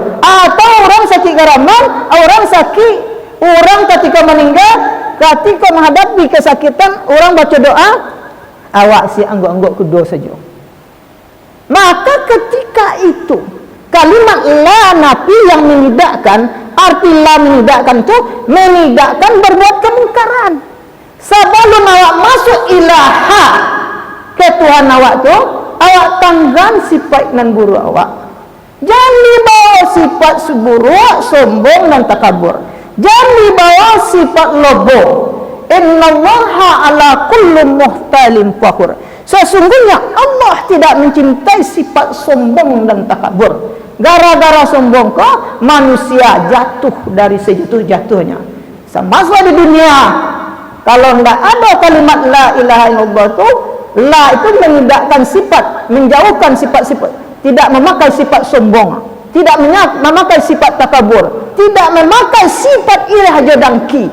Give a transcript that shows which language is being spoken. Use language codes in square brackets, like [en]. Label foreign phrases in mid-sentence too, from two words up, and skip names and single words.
[id] Atau orang sakit garaman, orang sakit, orang ketika meninggal, ketika menghadapi kesakitan, orang baca doa, awak siap angguk-angguk kedua saja. Maka ketika itu kalimat [ar] la nafi [id] yang menidakkan, arti la menidakkan itu menidakkan berbuat kemungkaran. Sebelum awak masuk ilaha ke Tuhan awak tu, awak tanggan sifat nan buruk awak. Jangan dibawa sifat buruk, sombong dan takabur. Jangan dibawa sifat lobo. [ar] Innallaha ala kulli muhtalin fakhur. [id] Sesungguhnya Allah tidak mencintai sifat sombong dan takabur. Gara-gara sombong kok manusia jatuh dari sejatuh-jatuhnya. Semasa di dunia, kalau tidak ada kalimat [ar] la ilaha illallah [id] itu, la itu meninggalkan sifat, menjauhkan sifat-sifat, tidak memakai sifat sombong, tidak memakai sifat takabur, tidak memakai sifat iri haja dangki.